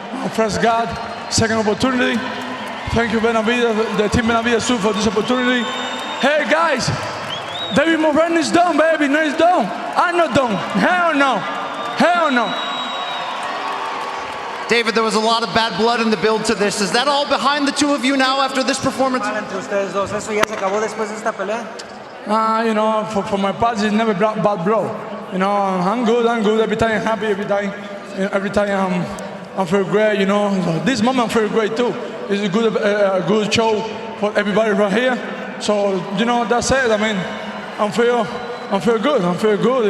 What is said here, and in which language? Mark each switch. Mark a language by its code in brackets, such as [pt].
[en] First God, second opportunity. Thank you, Benavidez, the team Benavidez too, for this opportunity. Hey guys, David Morrell is done, baby. No, he's done. I'm not done. Hell no. Hell no. David, there was a lot of bad blood in the build to this. Is that all behind the two of you now after this performance? [es] Entre ustedes dos, ¿eso ya se acabó después de esta pelea? [en] You know, for my past, it's never bad blow. You know, I'm good. Every time I'm happy, every time I'm feel great. You know, so this moment I feel great too. It's a good show for everybody right here. So you know, that's it. I mean, I feel good. I feel good.